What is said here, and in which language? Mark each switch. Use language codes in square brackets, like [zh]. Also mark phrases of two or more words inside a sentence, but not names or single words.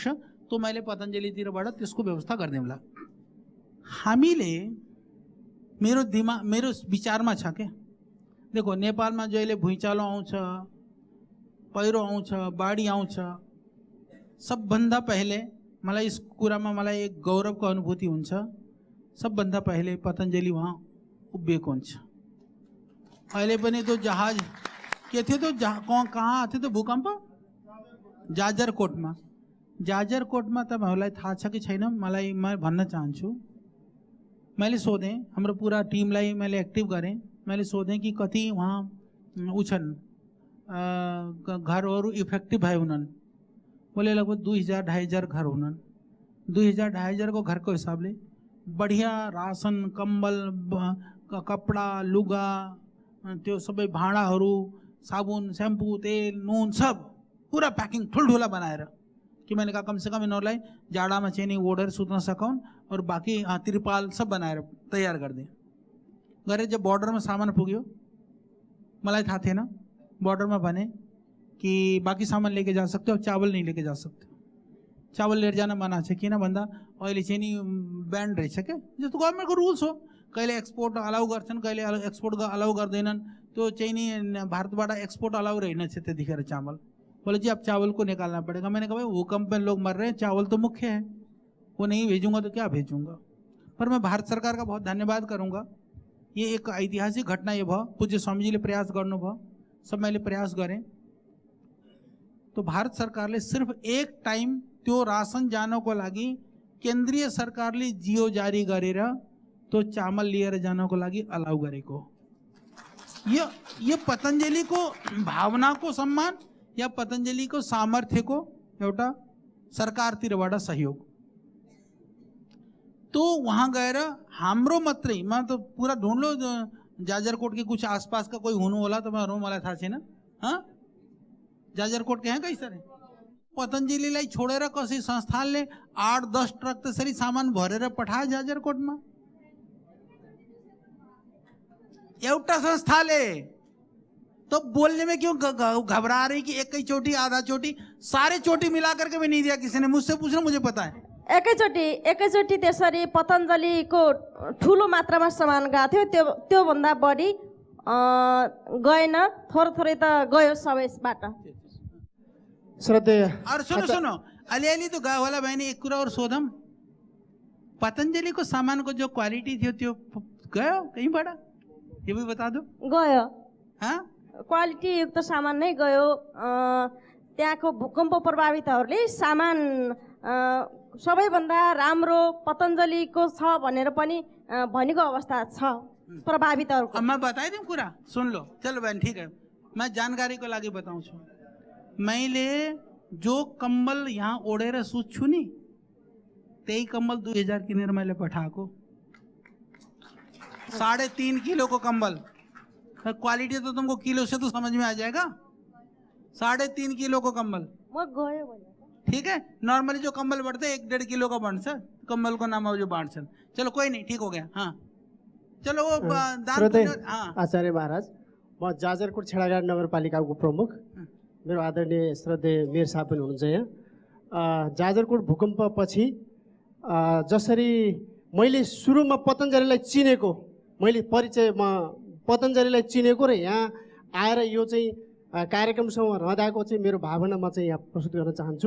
[ne] त्यो मैले पतञ्जलितिरबाट त्यसको व्यवस्था गर्दिउँला। हामीले मेरो विचारमा छ के देखो नेपालमा जहिले भुइँचालो आउँछ पहिरो आउँछ बाढी आउँछ सबभन्दा पहिले मलाई इस कुरामा मलाई एक गौरवको अनुभूति हुन्छ। सबभन्दा पहिले पतञ्जलि वहाँ उभिएको हुन्छ। अहिले पनि तो जहाज के थियो तो कहाँ आथे तो भूकम्प जाजरकोटमा तपाईहरुलाई थाहा छ कि छैन मलाई म भन्न चाहन्छु। मैले सोधेँ हाम्रो पूरा टिमलाई मैले एक्टिभ गरेँ। मैले सोधेँ कि कति वहाँ उछन् घरहरू इफेक्टिभ भए हुनन्। बोले लगभग 2000-2500 घर हुनन्। 2000-2500 को घरको हिसाबले [hi] बढ़िया राशन [ne] कम्बल कपड़ा लुगा त्यो सबै भाँडाहरू साबुन शैम्पू तेल नुन सब पूरा पैकिंग ठुल्ठुला बनाएर [hi] कि मैंने कहा कम से कम इन्होंने [ne] जाड़ामा चाहिँ नि ओढेर सुत्न सकाउन् और बाकी तिरपाल सब बनाएर तैयार गरिदिए। गरे जब बॉर्डरमा सामान पुग्यो मलाई थाहा थिएन। [hi] बॉर्डरमा भने कि बाकी सामान लेके जा सकते हो चावल नहीं लेके जा सकते। [ne] चावल लिएर जान मना छ किन भन्दा अहिले चाहिँ नि ब्यान्ड रहेछ क्या जस्तो गभर्नमेन्टको रुल्स हो। कहिले एक्सपोर्ट अलाउ गर्छन् कहिले एक्सपोर्ट अलाउ गर्दैनन्। त्यो चाहिँ नि भारतबाट एक्सपोर्ट अलाउ रहेनछ त्यतिखेर चावल। [hi] बोले जी अब चावल को निकालना पड़ेगा। मैंने कहा भाई भूकंप में लोग मर रहे हैं चावल तो मुख्य है वो नहीं भेजूंगा तो क्या भेजूंगा। पर मैं भारत सरकार का बहुत धन्यवाद करूंगा। ये एक ऐतिहासिक घटना ये भयो। [ne] पूज्य स्वामीजीले प्रयास गर्नुभयो सब मैले प्रयास गरेँ। तो भारत सरकारले सिर्फ एक टाइम त्यो राशन जानको लागि केन्द्रीय सरकारले जियो जारी गरेर तो चामल लिएर जानको लागि अलाउ गरेको। यो पतञ्जलिको भावनाको सम्मान या पतञ्जलिको सामर्थ्यको एउटा सरकारतिरबाट सहयोग। तो वहाँ गएर हाम्रो मात्रै म [hi] तो पूरा ढूंढ लो जाजरकोट के कुछ आसपास का कोई [ne] हुनु होला तपाईहरु मलाई थाहा छैन। [hi] हाँ जाजरकोट के हैं कई सारे। [ne] पतञ्जलिलाई छोडेर कसै संस्थानले 8-10 ट्रक त्यसरी सामान भरेर पठाए जाजरकोटमा। [hi] एउटा संस्थाले तो बोलने में क्यों घबरा रही कि एक ही चोटी आधा चोटी? सारे चोटी मिला करके भी नहीं दिया किसी ने। मुझसे पूछना, मुझे पता है। [ne] एकैचोटि त्यसरी पतञ्जलिको ठुलो मात्रामा सामान गएको थियो, त्योभन्दा बढी गएन, थोरै थोरै त गयो सबैबाट। श्रद्धेय [hi] और सुनो सुनो, [ne] अलिअलि तो गयो होला बहनी। एक कुरा और सोधम, [hi] पतंजलि को सामान को जो क्वालिटी थी [ne] त्यो गयो [hi] कहीं बड़ा? ये भी बता दो। [ne] गयो, [hi] हाँ, [ne] क्वालिटी युक्त सामान नै गयो। त्यहाँको भूकम्प प्रभावितहरूले सामान सबैभन्दा राम्रो पतञ्जलिको छ भनेर पनि भनेको अवस्था छ प्रभावितहरूको। [hi] अब मैं बताई दूं पूरा, सुन लो। चलो बहन ठीक है, मैं जानकारी को लागे बताऊं छु। [ne] मैले जो कंबल यहाँ ओढ़ेर सुत्छु नि, त्यही कंबल 2000 किनेर मैले पठाएको। [hi] 3.5 किलो को कंबल। क्वालिटी तो तुमको किलो से तो समझ में आ जाएगा। 3.5 किलो को कंबल। [ne] म गयो भने [hi] ठीक है, नॉर्मली जो कंबल बढ़ते 1-1.5 किलो का बांट सर, कंबल को नाम जो बांट सर। चलो कोई नहीं, ठीक हो गया। हाँ चलो वो [ne] श्रद्धेय [hi] दान। हाँ [ne] आचार्य महाराज, म जाजरकोट छेडागाड नगरपालिकाको प्रमुख, मेरो आदरणीय श्रद्धेय मेयर साहब पनि हुनुहुन्छ यहाँ। जाजरकोट भूकम्पपछि जसरी मैले सुरुमा पतञ्जलिलाई चिनेको, मैले परिचयमा पतञ्जलिलाई चिनेको र यहाँ आएर यो चाहिँ कार्यक्रमसँग रहँदाको चाहिँ मेरो भावना म चाहिँ यहाँ प्रस्तुत गर्न चाहन्छु।